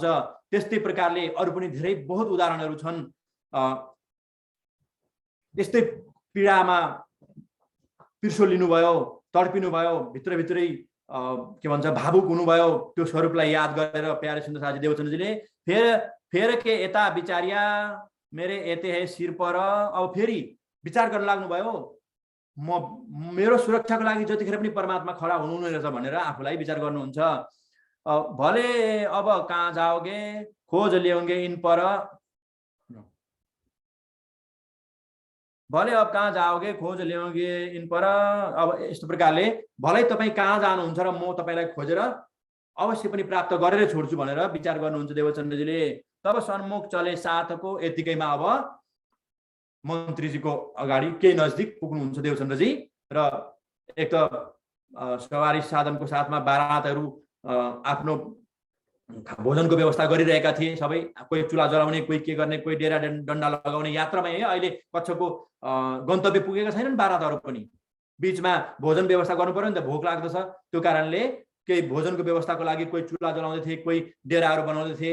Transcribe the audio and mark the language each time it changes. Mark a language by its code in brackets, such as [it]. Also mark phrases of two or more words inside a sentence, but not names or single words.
[ne] त्यस्तै प्रकारले अरू पनि धेरै बहुत उदाहरणहरू छन्। यस्तै पीडामा पिर्सो लिनुभयो तडपिनु भयो भित्रभित्रै के भन्छ भावुक हुनुभयो। त्यो स्वरूपलाई याद गरेर प्यारे सुन्दरसाथी देवचन्द्रजीले फेर [hi] के यता विचारिया मेरे एते है शिर पर [ne] अब फेरि विचार गर्न लाग्नुभयो म मेरो सुरक्षाको लागि जतिखेर पनि परमात्मा खडा हुनुहुने रहेछ भनेर आफूलाई विचार गर्नुहुन्छ। [hi] भले अब कहाँ जाओगे खोज ल्याओगे इन पर भले अब कहाँ जाओगे खोज ल्याओगे इन पर [ne] अब यस्तो प्रकारले भलै तपाईँ कहाँ जानुहुन्छ र म तपाईँलाई खोजेर अवश्य पनि प्राप्त गरेर छोड्छु भनेर विचार गर्नुहुन्छ देवचन्द्रजीले। [hi] तब सन्मुख चले साथको [ne] यतिकैमा अब मन्त्रीजीको अगाडि केही नजिक पुग्नुहुन्छ देवचन्द्रजी र एक त सवारी साधनको साथमा बारातहरू आफ्नो भोजनको व्यवस्था गरिरहेका थिए। सबै कोही चुला जलाउने कोही के गर्ने कोही डेरा डन्डा लगाउने यात्रामा है अहिले कक्षको गन्तव्य पुगेका छैनन् बारातहरू पनि बीचमा भोजन व्यवस्था गर्नु पर्यो नि त भोक लाग्दछ त्यो कारणले केही भोजनको व्यवस्थाको लागि कोही चुल्हा जलाउँदै थिए, कोही डेराहरू बनाउँदै थिए।